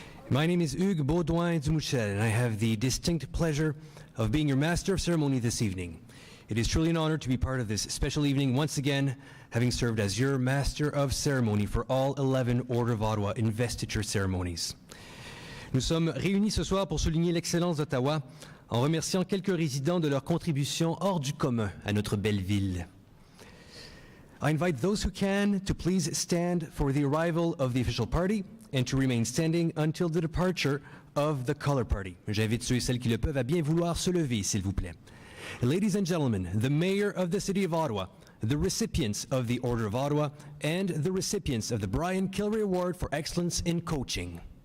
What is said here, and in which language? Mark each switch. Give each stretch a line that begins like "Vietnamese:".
English: My name is Hugues Baudouin-Dumouchel, and I have the distinct pleasure of being your Master of Ceremony this evening. It is truly an honor to be part of this special evening once again, having served as your Master of Ceremony for all 11 Order of Ottawa investiture ceremonies.
French: Nous sommes réunis ce soir pour souligner l'excellence d'Ottawa en remerciant quelques résidents de leur contribution hors du commun à notre belle ville.
English: I invite those who can to please stand for the arrival of the official party and to remain standing until the departure of the color party.
French: J'invite ceux et celles qui le peuvent à bien vouloir se lever, s'il vous plaît.
English: Ladies and gentlemen, the Mayor of the City of Ottawa, the recipients of the Order of Ottawa, and the recipients of the Brian Kilrea Award for Excellence in Coaching.